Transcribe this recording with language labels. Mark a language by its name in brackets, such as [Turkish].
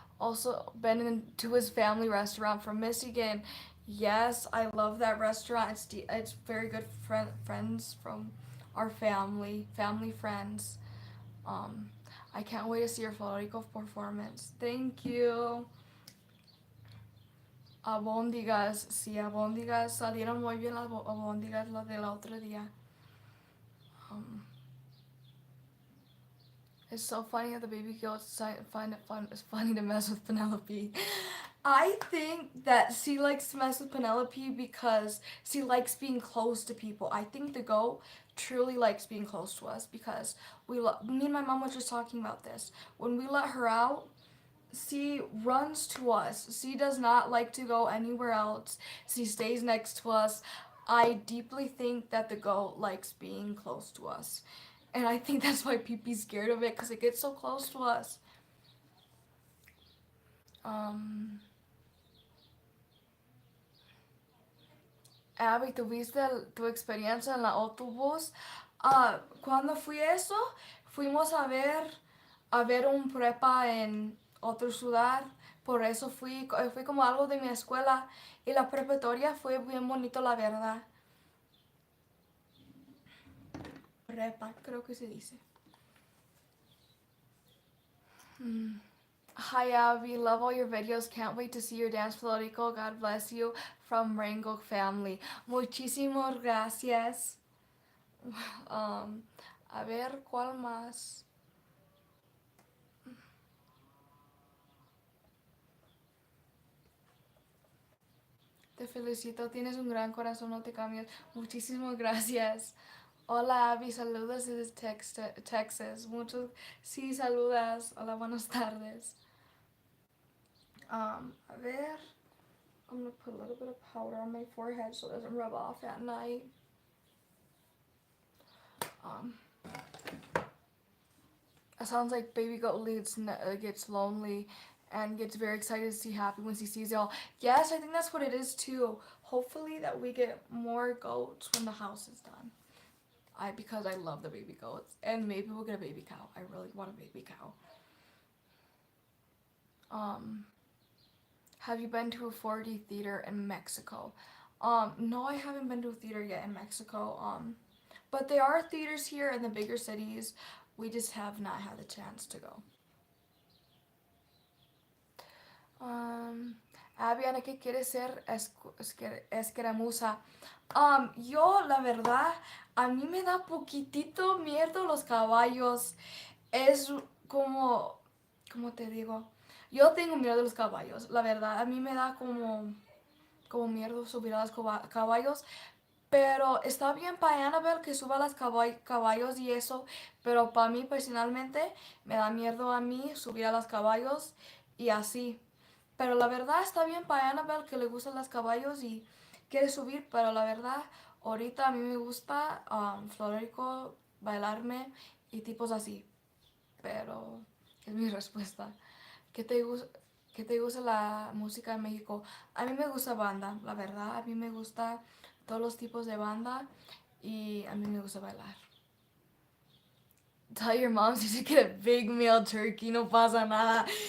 [English] Also, been into his family restaurant from Michigan. Yes, I love that restaurant. It's very good friends from our family friends. I can't wait to see your Florico performance. Thank you. [Spanish] Albóndigas, sí, albóndigas, salieron muy bien las albóndigas las del otro día. [English] It's so funny how the baby goats find it fun. It's funny to mess with Penelope. I think that she likes to mess with Penelope because she likes being close to people. I think the goat truly likes being close to us because me and my mom were just talking about this. When we let her out, she runs to us. She does not like to go anywhere else. She stays next to us. I deeply think that the goat likes being close to us. And I think that's why Pee-Pee's scared of it because it gets so close to us. [Spanish] Um, Abby, ¿tuviste tu experiencia en el autobús? Cuando fui eso, fuimos a ver un prepa en otro ciudad. Por eso fui como algo de mi escuela. Y la preparatoria fue bien bonito, la verdad. Prepa, creo que se dice. [English] Hi Abby, love all your videos. Can't wait to see your dance Florico. God bless you from Rango family. [Spanish] Muchísimas gracias. A ver, ¿cuál más? Te felicito, tienes un gran corazón, no te cambies. Muchísimas gracias. Hola Abby, saludos desde Texas. Muchos, sí, saludas. Hola, buenas tardes. A ver, [English] I'm gonna put a little bit of powder on my forehead so it doesn't rub off at night. It sounds like Baby Goat gets lonely and gets very excited to see Happy when he sees y'all. Yes, I think that's what it is too. Hopefully that we get more goats when the house is done. Because I love the baby goats. And maybe we'll get a baby cow. I really want a baby cow. Have you been to a 4D theater in Mexico? No, I haven't been to a theater yet in Mexico. But there are theaters here in the bigger cities. We just have not had the chance to go. [Spanish] Abby, Ana, ¿qué quieres ser escaramuza? Yo, la verdad, a mí me da poquitito miedo los caballos. Es como, ¿cómo te digo? Yo tengo miedo de los caballos, la verdad. A mí me da como miedo subir a los caballos. Pero está bien para Annabelle que suba a los caballos y eso. Pero para mí personalmente me da miedo a mí subir a los caballos y así. Pero la verdad está bien para Annabelle que le gustan los caballos y quiere subir. Pero la verdad, ahorita a mí me gusta florico, bailarme y tipos así. Pero es mi respuesta. ¿Qué te gusta la música en México? A mí me gusta banda, la verdad. A mí me gusta todos los tipos de banda y a mí me gusta bailar. [English] Tell your mom she should get a big male turkey, [Spanish] no pasa nada.